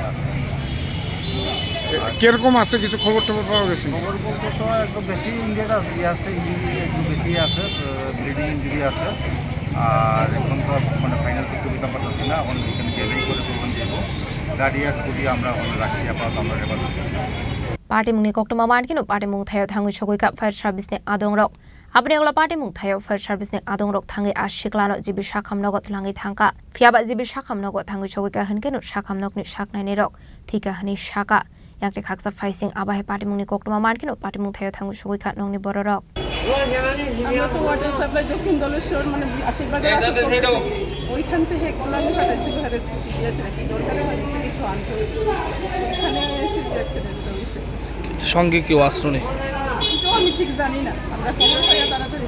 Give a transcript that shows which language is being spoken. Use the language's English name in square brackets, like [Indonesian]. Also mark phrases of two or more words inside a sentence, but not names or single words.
[Bangla] কিরকম আছে কিছু খবর টবর পাওয়া গেছে খবর বলতে তো একদম বেশি ইঞ্জুরি আছে ইঞ্জুরি একটু বেশি আছে ব্লিডিং ইঞ্জুরি আছে আর এখন তো মানে ফাইনাল কিছু দিতে পারতেছি না এখন এখানে গেলেই করে প্রমাণ দেবো গাড়ি আর স্কুটি আমরা ওখানে রাখি আপাতত আমরা রেবার [Kok Borok] Patimungni koktoma mankino Patimung thayo thangui sogoika fire service ne adong rok apni agla Patimung thayo fire service ne adong rok thangi Siklano jibi sakhamnogo tlangi thangka fiaba jibi sakhamnogo thangui sogoika hankeno sakhamnokni saknaini rok thika hani saka yakte khaksa faising abahe Patimungni koktoma mankino Patimung thayo thangui sogoika nongni bororok [Bangla] আমরা তো ওয়াটার সাপ্লাই দক্ষিণ দলেশ্বর মানে আশীর্বাদের ওইখান থেকে কল্যাণী পাঠাইছিল স্কুটি দিয়েছে কি দরকারে কিছু আনতে ওইখানে এসে অ্যাক্সিডেন্ট হয়েছে সঙ্গে কেউ আসলো নেই তো আমি ঠিক জানি না আমরা খবর পাইয়া তাড়াতাড়ি